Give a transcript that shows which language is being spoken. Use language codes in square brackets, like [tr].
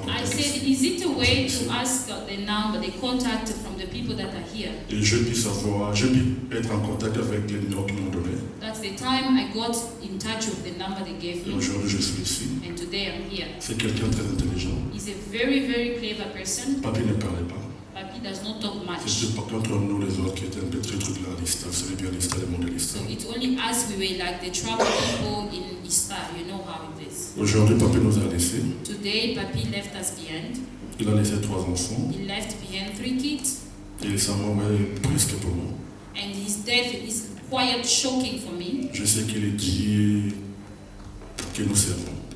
[en] I contact said, [fr] ici. [en] is it a way to ask the number, the contact from the people that are here? [fr] Et je puis savoir, je puis être en contact avec les numéros qu'ils m'ont donné. [en] That's the time I got in touch with the number they gave [fr] Et [en] me, [fr] aujourd'hui je suis ici. [en] and today I'm here. [fr] C'est quelqu'un de très intelligent. [en] He's a very, very clever person. [fr] Papi ne parlait pas. [en] Papi does not talk much. [fr] C'était par contre nous les autres qui étaient un peu très trucs là à l'ISTA. Vous savez bien l'ISTA, le monde de l'ISTA. [en] So it's only us, we were like the trouble people in Ista, you know how it is. [fr] Aujourd'hui, Papi nous a laissé. [en] Today, Papi left us behind. [fr] Il a laissé 3 enfants. [en] He left behind 3 kids, [fr] Et sa mort est presque pour nous. [en] and his death is quite shocking for me. [fr] Je sais qu'il est Dieu que nous servons.